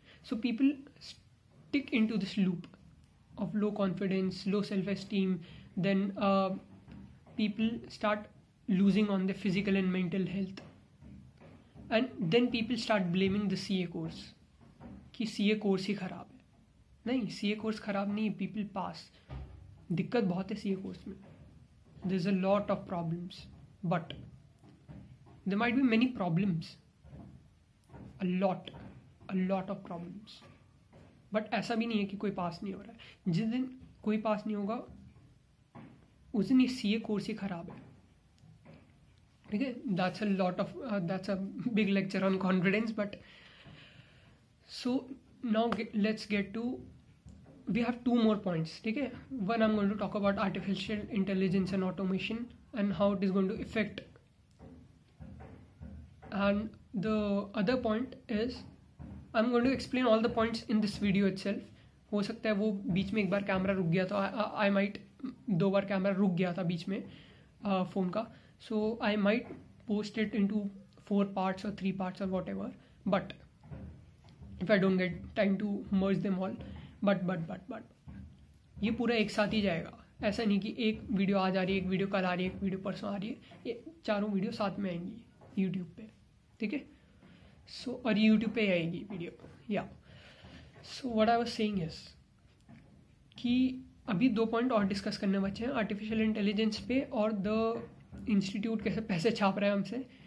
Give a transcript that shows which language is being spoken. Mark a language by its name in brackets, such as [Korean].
[English] So people stick into this loop of low confidence, low self-esteem, then people start losing on their physical and mental health. And then people start blaming the CA course [Hindi] कि CA course ही ख़राब है. नहीं, CA course ख़राब नहीं है, [English] people pass. [Hindi] दिक्कत बहुत है CA कोर्स में. [English] There's a lot of problems, but there might be many problems. A lot of problems. [Hindi] But ऐसा भी नहीं है कि कोई पास नहीं हो रहा है. जिस दिन कोई पास नहीं होगा उस दिन ये CA कोर्स ही ख़राब है. ठीक है, [English] that's a big lecture on confidence. But so now let's get to, we have two more points. [Hindi] ठीक है, [English] one I'm going to talk about artificial intelligence and automation and how it is going to affect, and the other point is I'm going to explain all the points in this video itself. [Hindi] हो सकता है वो बीच में एक बार camera रुक गया था, [English] I might [Hindi] 2 bar camera रुक गया था बीच में फ़ोन का. [English] So I might post it into 4 parts or 3 parts or whatever, but if I don't get time to merge them all, but [Hindi] ये पूरा एक साथ ही जाएगा. ऐसा नहीं कि एक वीडियो आज आ रही है, एक वीडियो कल आ रही है, एक वीडियो परसों आ रही है, ये चारों वीडियो साथ में आएंगी यूट्यूब पे. ठीक है, सो और यूट्यूब पे आएगी वीडियो. या [English] so what I was saying is [Hindi] कि अभी 2 पॉइंट और डिस्कस करने बचे हैं, आर्टिफिशियल इंटेलिजेंस पे और द इंस्टीट्यूट कैसे पैसे छाप रहा है हमसे.